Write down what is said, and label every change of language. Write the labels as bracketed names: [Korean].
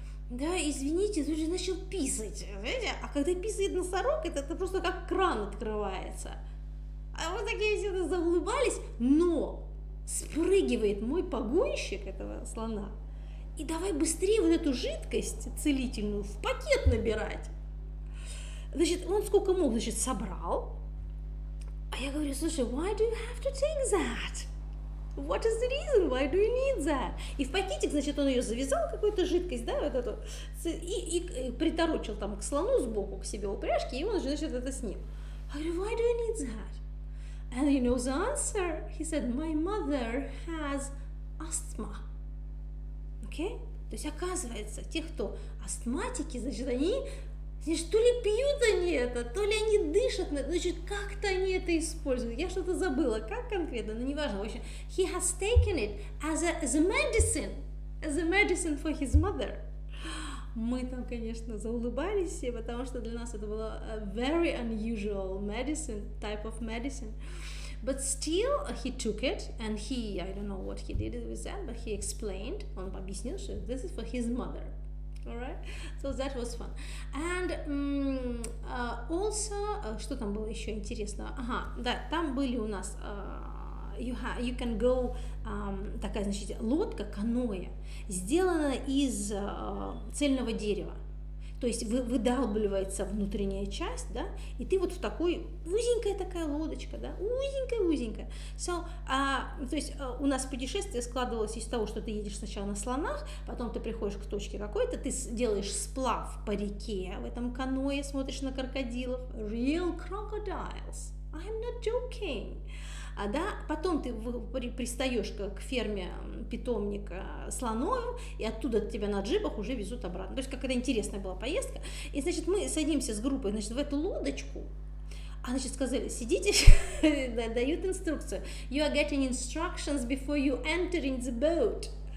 [Russian] Да, извините, тут же начал писать, знаете? А когда писает носорог, это просто как кран открывается. А вот такие все заулыбались, но спрыгивает мой погонщик этого слона, и давай быстрее вот эту жидкость целительную в пакет набирать. Значит, он сколько мог, значит, собрал. А я говорю, слушай, [English] why do you have to take that? What is the reason? Why do you need that? [Russian] И в пакетик, значит, он ее завязал, какую-то жидкость, да, вот эту, и приторочил там к слону сбоку, к себе упряжки, и он, значит, это с ним. [English] I [Russian] говорю, [English] why do you need that? And he knows the answer. He said, my mother has asthma. Okay? [Russian] То есть, оказывается, те, кто астматики, значит, они, значит, то ли пьют они это, то ли они дышат, значит, как-то они это используют. Я что-то забыла, как конкретно, но неважно. В общем, [English] he has taken it as a medicine for his mother. [Russian] Мы там, конечно, заулыбались все, потому что для нас это было [English] a very unusual type of medicine. But still, he took it, and I don't know what he did with that, but he explained, [Russian] он объяснил, что [English] this is for his mother. Alright, so that was fun. And also, [Russian] что там было еще интересного? Да, там были у нас [English] you can go, [Russian] такая, значит, лодка, каноэ, сделана из цельного дерева. То есть выдалбливается внутренняя часть, да, и ты вот в такой узенькая такая лодочка, да, узенькая. So, то есть у нас путешествие складывалось из того, что ты едешь сначала на слонах, потом ты приходишь к точке какой-то, ты делаешь сплав по реке в этом каноэ, смотришь на крокодилов, [English] real crocodiles, I'm not joking. [Russian] Да, потом ты пристаешь к ферме питомника слоновым, и оттуда тебя на джипах уже везут обратно. То есть какая-то интересная была поездка. И, значит, мы садимся с группой, значит, в эту лодочку, значит, сказали, сидите, дают инструкцию. [English] You are getting instructions before you enter in the boat.